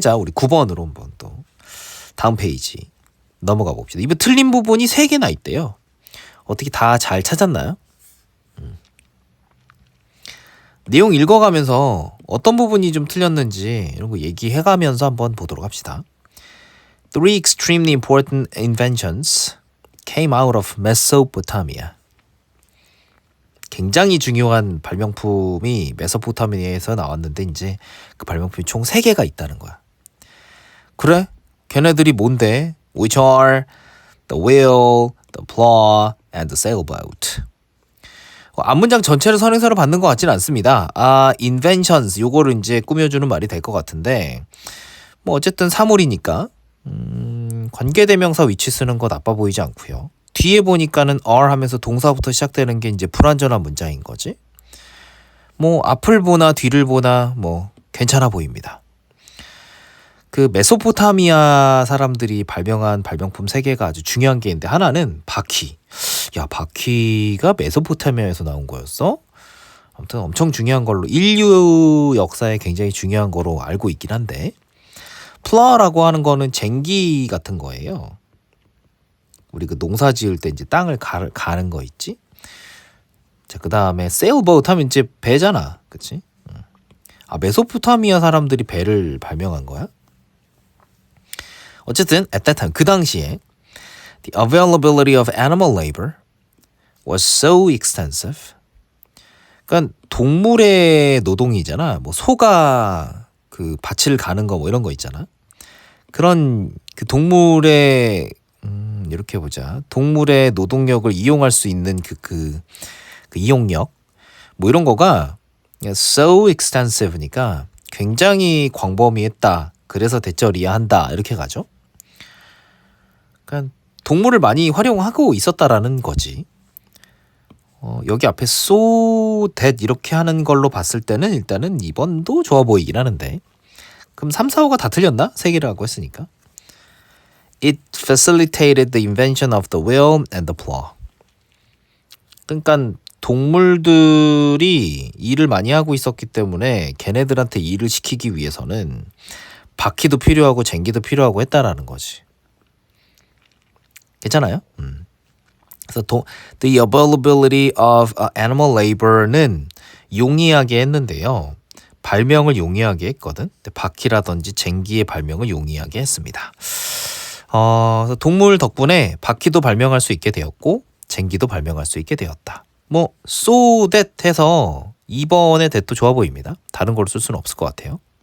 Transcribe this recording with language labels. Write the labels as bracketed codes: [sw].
[ko] 자, 우리 9번으로 한번 또 다음 페이지 넘어가 봅시다. 이번 틀린 부분이 3개나 있대요. 어떻게 다 잘 찾았나요? 내용 읽어가면서 어떤 부분이 좀 틀렸는지 이런 거 얘기해가면서 한번 보도록 합시다. [en] Three extremely important inventions came out of Mesopotamia. [ko] 굉장히 중요한 발명품이 메소포타미아에서 나왔는데 이제 그 발명품이 총 3개가 있다는 거야. 그래? 걔네들이 뭔데? [en] Which are the wheel, the plow, and the sailboat. [ko] 앞문장 전체를 선행사로 받는 것 같지는 않습니다. inventions 요거를 이제 꾸며주는 말이 될 것 같은데 뭐 어쨌든 사물이니까 관계대명사 위치 쓰는 거 나빠 보이지 않고요. 뒤에 보니까는 are 하면서 동사부터 시작되는 게 이제 불완전한 문장인 거지. 뭐 앞을 보나 뒤를 보나 뭐 괜찮아 보입니다. 그 메소포타미아 사람들이 발명한 발명품 3개가 아주 중요한 게 있는데 하나는 바퀴. 야, 바퀴가 메소포타미아에서 나온 거였어? 아무튼 엄청 중요한 걸로 인류 역사에 굉장히 중요한 거로 알고 있긴 한데 플라워라고 하는 거는 쟁기 같은 거예요. 우리 그 농사 지을 때 이제 땅을 가는 거 있지? 자, 그 다음에 세일보트 하면 이제 배잖아. 그치? 메소포타미아 사람들이 배를 발명한 거야? 어쨌든 [en] at that time [ko] 그 당시에 [en] the availability of animal labor was so extensive. [ko] 그러니까 동물의 노동이잖아. 뭐 소가 그 밭을 가는 거 뭐 이런 거 있잖아. 그런 그 동물의 이렇게 보자. 동물의 노동력을 이용할 수 있는 그 이용력 뭐 이런 거가 [en] so extensive [ko] 니까 굉장히 광범위했다. 그래서 대절이야 한다. 이렇게 가죠. 그러니까 동물을 많이 활용하고 있었다라는 거지. 여기 앞에 [en] so that [ko] 이렇게 하는 걸로 봤을 때는 일단은 2번도 좋아 보이긴 하는데 그럼 3, 4, 5가 다 틀렸나? 3개라고 했으니까. [en] It facilitated the invention of the wheel and the plow. [ko] 그러니까 동물들이 일을 많이 하고 있었기 때문에 걔네들한테 일을 시키기 위해서는 바퀴도 필요하고 쟁기도 필요하고 했다라는 거지. 괜찮아요? 그래서 [en] the availability of animal labor는 [ko] 용이하게 했는데요. 발명을 용이하게 했거든. 바퀴라든지 쟁기의 발명을 용이하게 했습니다. 그래서 동물 덕분에 바퀴도 발명할 수 있게 되었고 쟁기도 발명할 수 있게 되었다. 뭐 [en] so that [ko] 해서 2번의 that도 좋아 보입니다. 다른 걸 쓸 수는 없을 것 같아요.